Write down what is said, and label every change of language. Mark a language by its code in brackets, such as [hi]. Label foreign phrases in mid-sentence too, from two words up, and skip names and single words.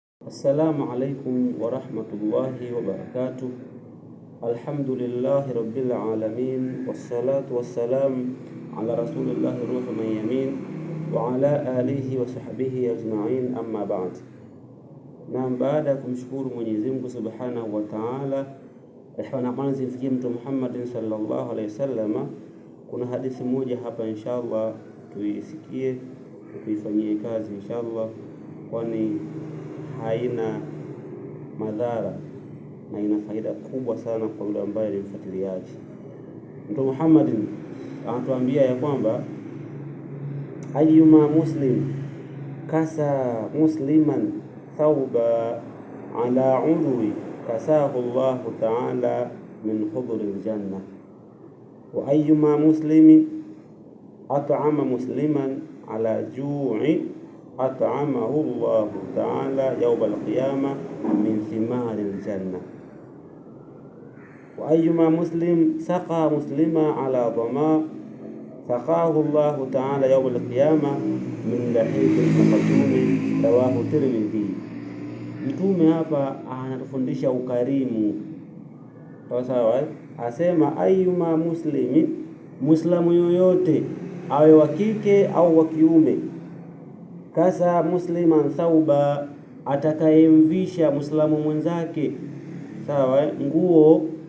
[ar] السلام عليكم ورحمة الله وبركاته. الحمد لله رب العالمين، والصلاة والسلام على رسول الله روحي من يمين وعلى آله وصحبه أجمعين، أما بعد. [sw] Na baada ya kumshukuru [ar] Mwenyezi Mungu subhanahu wa ta'ala, [sw] rehma zimfikie Mtume Muhammad [ar] صلى الله عليه وسلم, [sw] kuna hadithi moja hapa inshallah tuisikie tuifanyie kazi inshallah, kwani haina madhara na ina faida kubwa sana kwa yule ambaye ni mfuatiliaji. Mtume Muhammad anatuambia ya kwamba [ar] أيما مسلم كسا مسلما ثوبا على عري كساه الله تعالى من خضر الجنة، وأيما مسلم أطعم مسلما على جوع أطعمه الله تعالى يوم القيامة من ثمار الجنة, وأيما مسلم سقى مسلما على ظمأ سقاه الله تعالى يوم القيامة من الرحيق المختوم، رواه الترمذي. [sw] Mtume hapa anatufundisha ukarimu, sawa. Asema ayyuma muslimi, muislamu yoyote awe wa kike au wa kiume, [ar] كسا مسلما ثوبا, [sw] atakayemvisha muislamu mwenzake, sawa, nguo